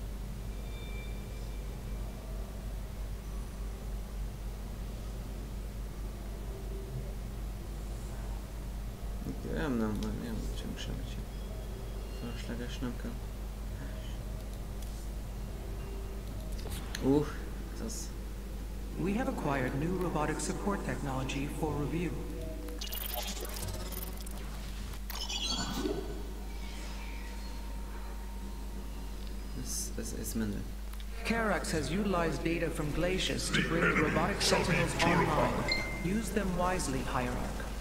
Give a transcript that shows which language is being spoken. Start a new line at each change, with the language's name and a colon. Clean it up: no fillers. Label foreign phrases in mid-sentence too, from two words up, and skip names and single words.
Hungarian: Nem, csak semmi. Felesleges, nem kell. Ez az.
English: We have acquired new robotic support technology for review.
Hungarian: Ez menő.
English: Karax has utilized data from glaciers to bring the robotic sentinels online. Use them wisely, Hierarch.